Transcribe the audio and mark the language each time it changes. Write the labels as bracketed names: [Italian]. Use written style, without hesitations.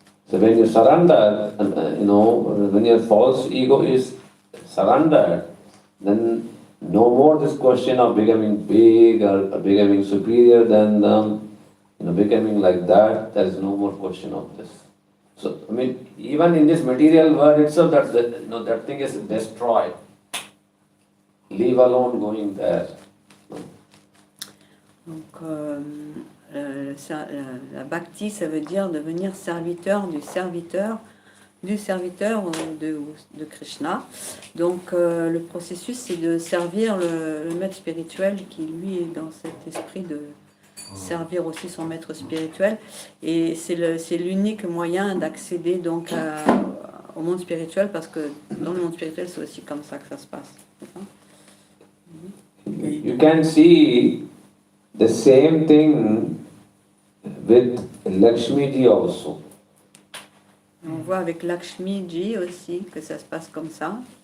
[English] So when you surrender, when your false ego is surrendered, then no more this question of becoming big or becoming superior than them, becoming like that. There is no more question of this. So even in this material world itself, that thing is destroyed. Leave alone going there. [French] Donc, la bhakti, ça veut dire devenir serviteur de Krishna. Donc, le processus, c'est de servir le maître spirituel qui, lui, est dans cet esprit de servir aussi son maître spirituel. Et c'est l'unique moyen d'accéder donc au monde spirituel, parce que dans le monde spirituel, c'est aussi comme ça que ça se passe. [English] You can see the same thing with Lakshmi ji also. [French] On voit avec Lakshmi ji aussi que ça se passe comme ça.